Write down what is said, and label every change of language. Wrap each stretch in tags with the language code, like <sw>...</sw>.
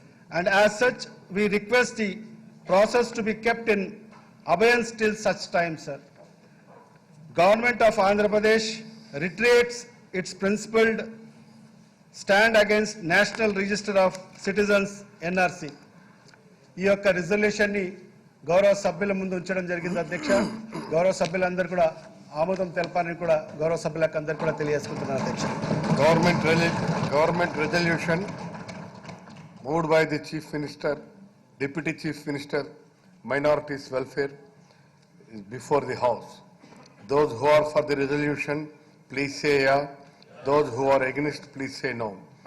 <en>And as such, we request the process to be kept in abeyance till such time, sir. Government of Andhra Pradesh reiterates its principled stand against National Register of Citizens NRC.</en> <te>ఈ యొక్క రిజల్యూషన్ని గౌరవ సభ్యుల ముందు ఉంచడం జరిగింది అధ్యక్ష. గౌరవ సభ్యులందరూ కూడా ఆమోదం తెలపాలని కూడా గౌరవ సభ్యులకు అందరూ కూడా తెలియజేసుకుంటున్నారు అధ్యక్ష.</te> <en>Government resolution moved by the Chief Minister, Deputy Chief Minister, Minorities Welfare is before the House. Those who are for the resolution, please say yeah. Those who are against, please say no.</en>